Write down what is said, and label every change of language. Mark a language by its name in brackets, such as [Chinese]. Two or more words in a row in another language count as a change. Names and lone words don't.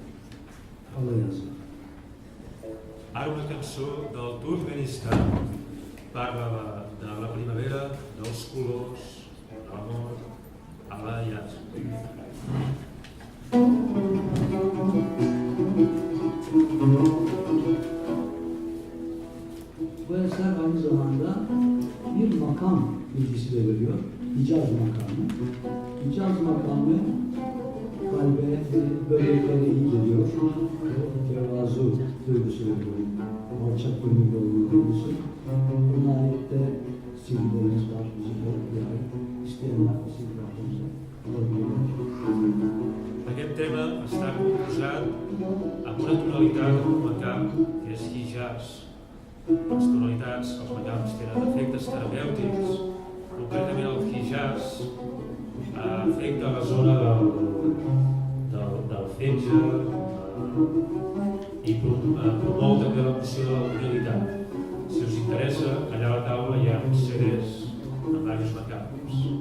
[Turkish] Hala yazın. [Catalan] Ara una cançó del Turkmenistan, parla de la primavera, dels colors, de l'amor, [Turkish] Hala yazın. Bu eser aynı zamanda bir makam bilgisi de veriyor. Hicaz makamı. Hicaz makamı kalbe, böbreklere iyi geliyor. Tevazu duygusu veriyor. Alçak gönüllü olma duygusu. Buna ait de CD'lerimiz var. Müziklerimiz ait. İsteyenler CD'lerimiz alabilirler. [Catalan] Aquest tema està composat amb una tonalitat en un macam que és Hijaz. Les tonalitats, els macams tenen efectes terapèutics, concretament el Hijaz afecta la zona del fetge i promou també l'emoció de la humilitat. Si us interessa, allà a la taula hi ha CDs amb diversos macams.